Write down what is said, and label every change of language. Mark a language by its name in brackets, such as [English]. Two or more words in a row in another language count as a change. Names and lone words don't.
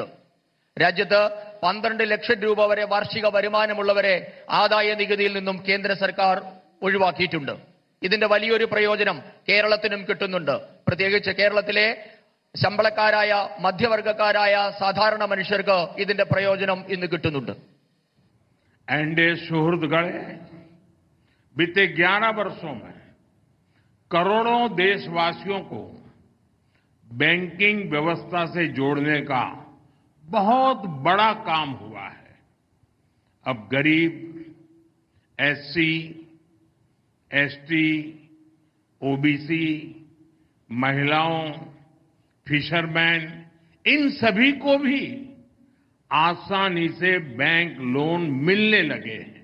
[Malayalam] രാജ്യത്ത് 12 ലക്ഷം രൂപ വരെ വാർഷിക വരുമാനമുള്ളവരെ ആദായ നികുതിയിൽ നിന്നും കേന്ദ്ര സർക്കാർ ഒഴിവാക്കിയിട്ടുണ്ട്. ഇതിന്റെ വലിയൊരു പ്രയോജനം കേരളത്തിനും കിട്ടുന്നുണ്ട്. പ്രത്യേകിച്ച് കേരളത്തിലെ ശമ്പളക്കാരായ, മധ്യവർഗക്കാരായ സാധാരണ മനുഷ്യർക്ക് ഇതിന്റെ പ്രയോജനം ഇന്ന് കിട്ടുന്നുണ്ട്. എൻ്റെ സുഹൃദ്ഗണേ, [Hindi] बीते 11 वर्षों में करोड़ों देशवासियों को बैंकिंग व्यवस्था से जोड़ने का बहुत बड़ा काम हुआ है. अब गरीब, SC, ST, OBC, महिलाओं, फिशरमैन, इन सभी को भी आसानी से बैंक लोन मिलने लगे हैं.